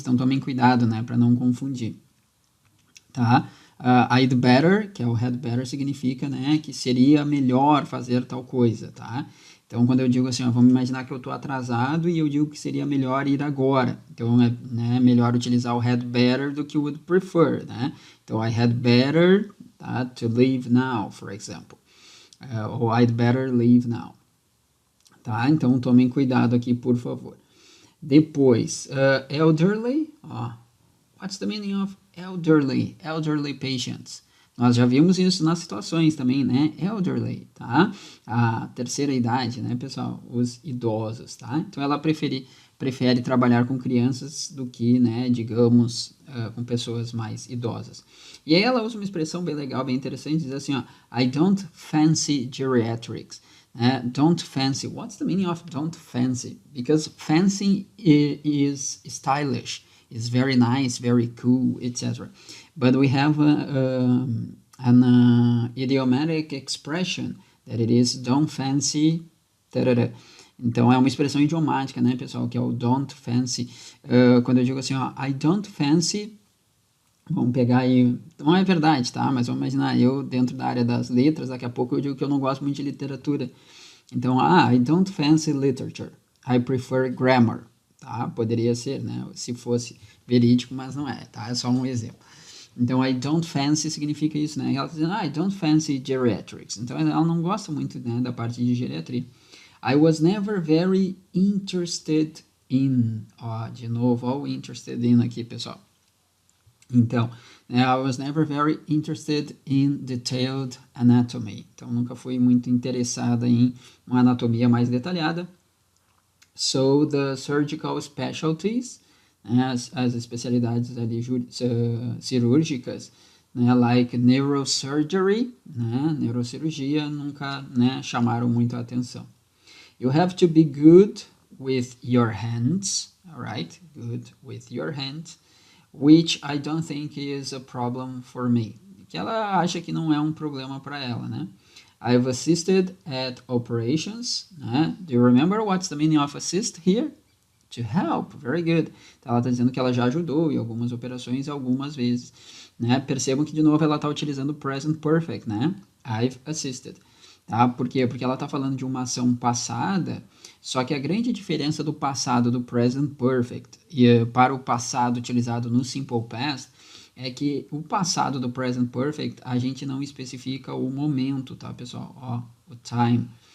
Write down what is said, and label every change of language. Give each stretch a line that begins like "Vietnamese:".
Portuguese: Então tomem cuidado, né, para não confundir. Tá? I'd better, que é o had better, significa, né, que seria melhor fazer tal coisa, tá? Então, quando eu digo assim, ó, vamos imaginar que eu estou atrasado e eu digo que seria melhor ir agora. Então, é, né, melhor utilizar o had better do que o would prefer, né? Então,
English: I had better,
Portuguese: tá,
English: to leave now, for example.
Portuguese: Ou
English: I'd better leave now.
Portuguese: Tá? Então, tomem cuidado aqui, por favor. Depois, elderly.
English: What's the meaning of elderly? Elderly patients.
Portuguese: Nós já vimos isso nas situações também, né? Elderly, tá? A terceira idade, né, pessoal? Os idosos, tá? Então, ela prefere trabalhar com crianças do que, né, digamos, com pessoas mais idosas. E aí ela usa uma expressão bem legal, bem interessante, diz assim, ó,
English: I don't fancy geriatrics. Don't fancy. What's the meaning of don't fancy? Because fancy is stylish, is very nice, very cool, etc. But we have an idiomatic expression that it is don't fancy. Tarara.
Portuguese: Então, é uma expressão idiomática, né, pessoal, que é o don't fancy. Quando eu digo assim, ó,
English: I don't fancy,
Portuguese: vamos pegar aí, não é verdade, tá, mas vamos imaginar, eu dentro da área das letras, daqui a pouco eu digo que eu não gosto muito de literatura. Então,
English: I don't fancy literature, I prefer grammar,
Portuguese: tá, poderia ser, né, se fosse verídico, mas não é, tá, é só um exemplo. Então, I don't fancy significa isso, né, ela está dizendo,
English: I don't fancy geriatrics,
Portuguese: então ela não gosta muito, né, da parte de geriatria.
English: I was never very interested in.
Portuguese: De novo, ó, o interested in aqui, pessoal. Então,
English: I was never very interested in detailed anatomy.
Portuguese: Então, nunca fui muito interessada em uma anatomia mais detalhada.
English: So, the surgical specialties,
Portuguese: né, as especialidades ali cirúrgicas, né,
English: like neurosurgery,
Portuguese: né, neurocirurgia, nunca, né, chamaram muito a atenção.
English: You have to be good with your hands, all right? Good with your hands, which I don't think is a problem for me.
Portuguese: Que ela acha que não é um problema para ela, né?
English: I've assisted at operations,
Portuguese: né?
English: Do you remember what's the meaning of assist here? To help, very good.
Portuguese: Então, ela está dizendo que ela já ajudou em algumas operações algumas vezes, né? Percebam que, de novo, ela está utilizando o present perfect, né? I've assisted. Tá? Por quê? Porque ela está falando de uma ação passada, só que a grande diferença do passado do present perfect e para o passado utilizado no simple past é que o passado do present perfect a gente não especifica o momento, tá, pessoal? O time.